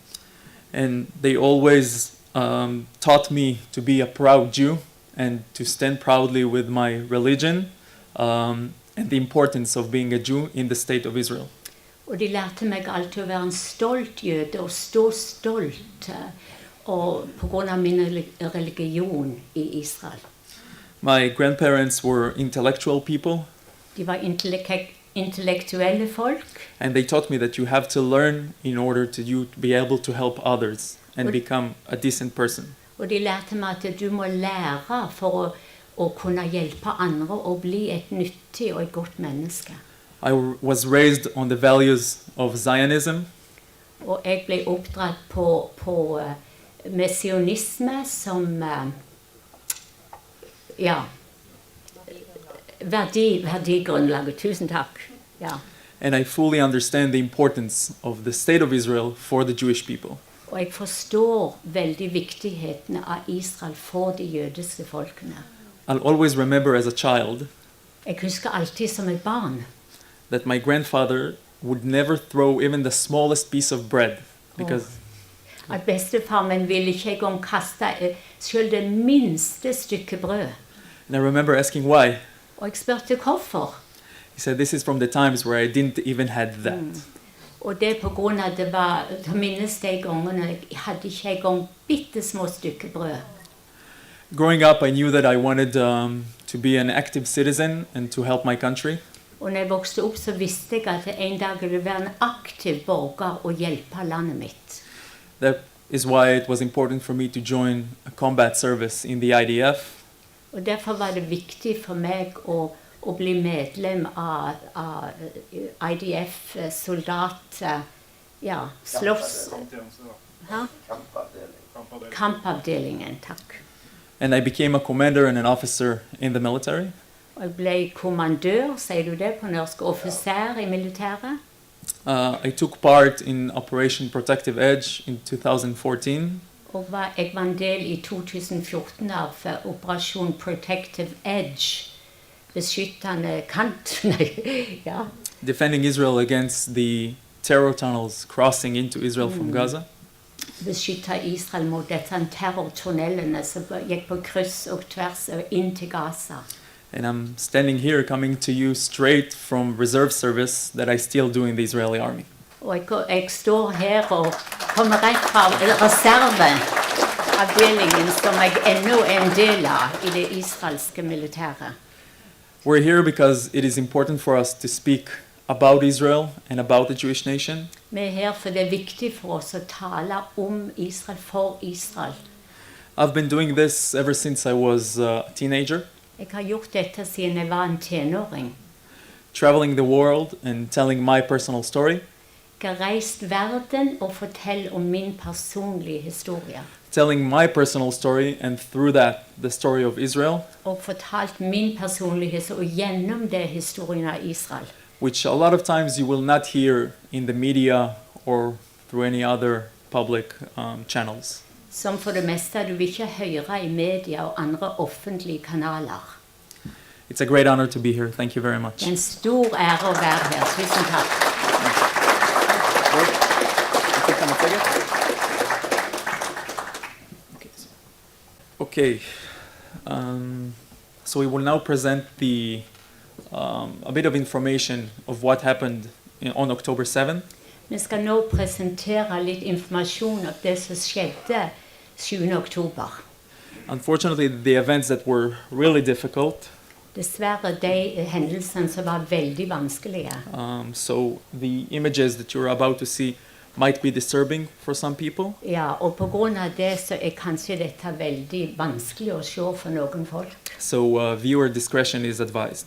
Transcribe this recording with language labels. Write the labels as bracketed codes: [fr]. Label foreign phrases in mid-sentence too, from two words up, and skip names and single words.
[en] And they always taught me to be a proud Jew and to stand proudly with my religion, and the importance of being a Jew in the state of Israel. [no] Og de lærte meg alltid å være en stolt jøde og stå stolt og på grunn av min religion i Israel. [en] My grandparents were intellectual people, [no] De var intellektuelle folk, [en] and they taught me that you have to learn in order to you to be able to help others and become a decent person. [no] og de lærte meg at du må lære for å kunne hjelpe andre og bli et nyttig og et godt menneske. [en] I was raised on the values of Zionism, [no] Og jeg ble oppdratt med sionisme som verdigrunnlaget. Tusen takk. Ja. [en] and I fully understand the importance of the state of Israel for the Jewish people. [no] Og jeg forstår veldig viktigheten av Israel for de jødiske folkene. [en] I'll always remember as a child [no] Jeg husker alltid som et barn [en] that my grandfather would never throw even the smallest piece of bread because [no] at bestefar min ville ikke engang kaste selv det minste stykke brød. [en] and I remember asking why. [no] Og jeg spurte hvorfor. [en] He said this is from the times where I didn't even had that. [no] Og det på grunn av det var, jeg minnes de gangene jeg hadde ikke engang bitte små stykker brød. [en] Growing up, I knew that I wanted to be an active citizen and to help my country. [no] Og når jeg vokste opp så visste jeg at en dag ville være en aktiv borger og hjelpe landet mitt. [en] That is why it was important for me to join a combat service in the IDF. [no] Og derfor var det viktig for meg å bli medlem av IDF, soldat, slåss. Hæ? Kampavdelingen, takk. [en] And I became a commander and an officer in the military. [no] Og jeg ble kommandør, sier du det på norsk, offiser i militæret. [en] I took part in Operation Protective Edge in 2014. [no] Og jeg var en del i 2014 av Operasjon Protective Edge, beskyttende kant. Ja. [en] Defending Israel against the terror tunnels crossing into Israel from Gaza. [no] beskytte Israel mot disse terrortunnelene som gikk på kryss og tvers inn til Gaza. [en] And I'm standing here coming to you straight from reserve service that I still do in the Israeli army. [no] Og jeg står her og kommer rett fra reserveavdelingen som jeg ennå er en del av i det israelske militæret. [en] We're here because it is important for us to speak about Israel and about the Jewish nation. [no] Vi er her for det er viktig for oss å tale om Israel, for Israel. [en] I've been doing this ever since I was a teenager, [no] Jeg har gjort dette siden jeg var en tenåring. [en] traveling the world and telling my personal story, [no] Jeg har reist verden og fortell om min personlige historie. [en] telling my personal story, and through that, the story of Israel, [no] Og fortalt min personlige historie, og gjennom det historien av Israel. [en] which a lot of times you will not hear in the media or through any other public channels. [no] Som for det meste du vil ikke høre i media og andre offentlige kanaler. [en] It's a great honor to be here. Thank you very much. [no] Det er en stor ære å være her. Tusen takk. [en] Okay, so we will now present a bit of information of what happened on October 7th. [no] Vi skal nå presentere litt informasjon om det som skjedde 7. oktober. [en] Unfortunately, the events that were really difficult, [no] Dessverre de hendelsene som var veldig vanskelige. [en] so the images that you're about to see might be disturbing for some people. [no] Ja, og på grunn av det så er kanskje dette veldig vanskelig å se for noen folk. [en] So viewer discretion is advised.